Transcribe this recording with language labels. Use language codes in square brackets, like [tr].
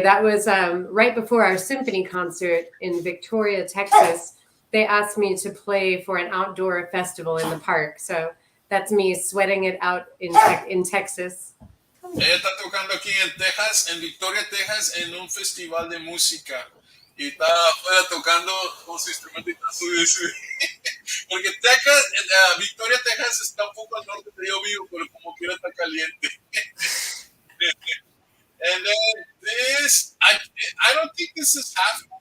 [en] That was right before our symphony concert in Victoria, Texas. They asked me to play for an outdoor festival in the park. So That's me sweating it out in Texas. [es] Ella está tocando aquí en Texas, en Victoria, Texas, en un festival de música. Y está afuera tocando con su instrumento y está sube. Porque Texas, Victoria, Texas está un poco al norte de yo vivo, pero como quiera está caliente. [en] And then this, I don't think this is half.